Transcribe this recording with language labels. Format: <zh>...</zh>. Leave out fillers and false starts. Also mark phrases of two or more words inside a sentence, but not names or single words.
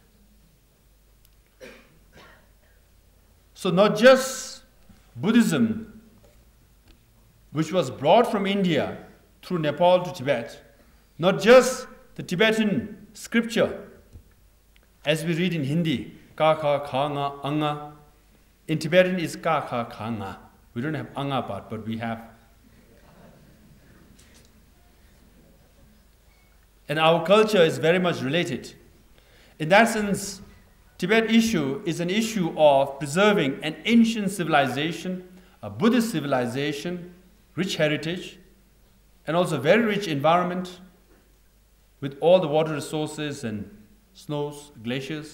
<en>So not just Buddhism, which was brought from India through Nepal to Tibet, not just the Tibetan scripture, as we read in Hindi,</en> <hi>ka kha kha nga anga.</hi> <en>In Tibetan is</en> <hi>ka kha kha nga.</hi> <en>We don't have anga part, but we have. And our culture is very much related. In that sense, Tibet issue is an issue of preserving an ancient civilization, a Buddhist civilization, rich heritage, and also very rich environment with all the water resources and snows, glaciers.</en>